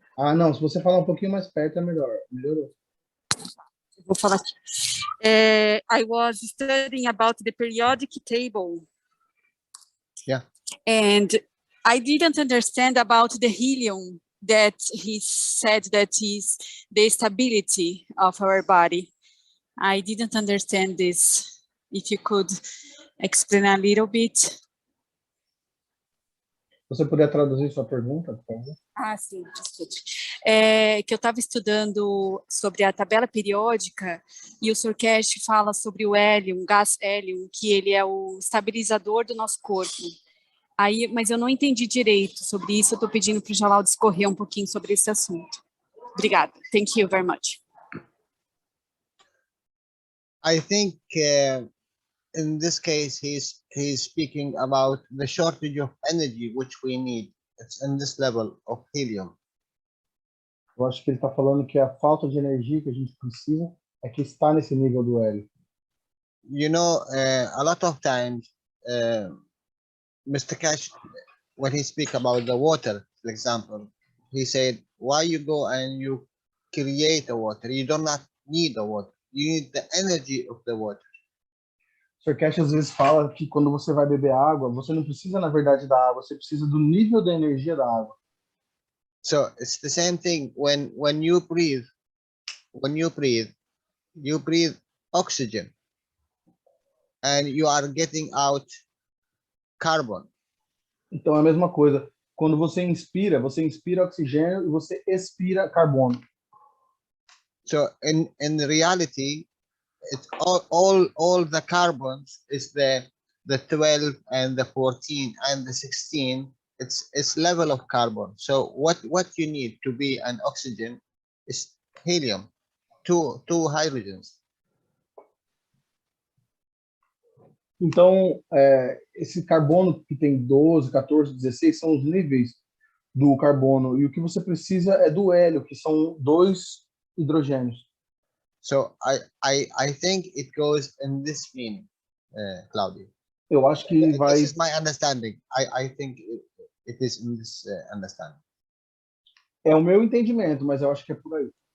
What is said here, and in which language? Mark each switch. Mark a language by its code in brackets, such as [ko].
[pt] Ah, não. Se você falar um pouquinho mais perto, é melhor. Melhorou. Vou falar aqui. [en] I was studying about the periodic table. Yeah. And I didn't understand about the helium that he said that is the stability of our body. I didn't understand this. If you could explain a little bit. [pt] Você puder traduzir sua pergunta, por favor? Ah, sim, desculpe. Que eu estava estudando sobre a tabela periódica e o Sr. Cash fala sobre o hélio, o gás hélio, que ele é o estabilizador do nosso corpo. Aí, mas eu não entendi direito sobre isso, eu estou pedindo para o Jalal discorrer um pouquinho sobre esse assunto. Obrigada. [en] Thank you very much. I think in this case, he's speaking about the shortage of energy which we need. It's in this level of helium. [pt] Eu acho que ele está falando que a falta de energia que a gente precisa é que está nesse nível do hélio. [en] You know, a lot of times, Mr. Cash, when he speak about the water, for example, he said, why you go and you create a water? You do not need the water. You need the energy of the water. [pt] O Sr. Cash às vezes fala que quando você vai beber água, você não precisa, na verdade, da água, você precisa do nível da energia da água. [en] So it's the same thing when you breathe. When you breathe oxygen, and you are getting out carbon. [pt] Então é a mesma coisa. Quando você inspira oxigênio e você expira carbono. [en] So in reality, it's all the carbons is the 12 and the 14 and the 16. It's level of carbon. So what you need to be an oxygen is helium, two hydrogens. [pt] Então, esse carbono que tem 12, 14, 16 são os níveis do carbono. E o que você precisa é do hélio, que são 2 hidrogênios. [en] So I think it goes in this meaning, Claudia. [pt] Eu acho que vai... [en] This is my understanding. I think it is in this understanding. [pt] É o meu entendimento, mas eu acho que é por aí.